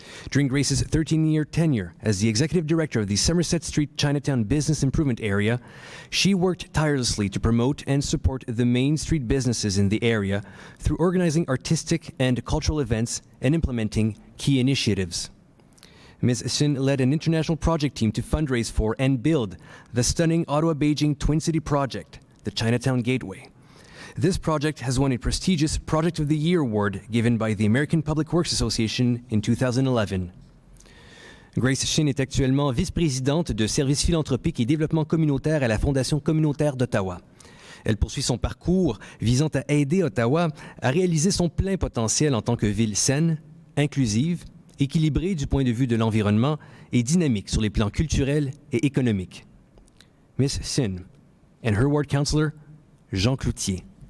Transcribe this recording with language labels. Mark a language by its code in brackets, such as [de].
[en] During Grace's 13-year tenure as the executive director of the Somerset Street Chinatown Business Improvement Area, she worked tirelessly to promote and support the Main Street businesses in the area through organizing artistic and cultural events and implementing key initiatives. Ms. Shin led an international project team to fundraise for and build the stunning Ottawa-Beijing Twin City project, the Chinatown Gateway. This project has won a prestigious Project of the Year award given by the American Public Works Association in 2011. [fr] Grace Shin est actuellement vice-présidente de services philanthropiques et développement communautaire à la Fondation communautaire d'Ottawa. Elle poursuit son parcours visant à aider Ottawa à réaliser son plein potentiel en tant que ville saine, inclusive, équilibrée du point de vue de l'environnement et dynamique sur les plans culturels et économiques. [en] Ms. Shin and her ward councillor, Jean Cloutier.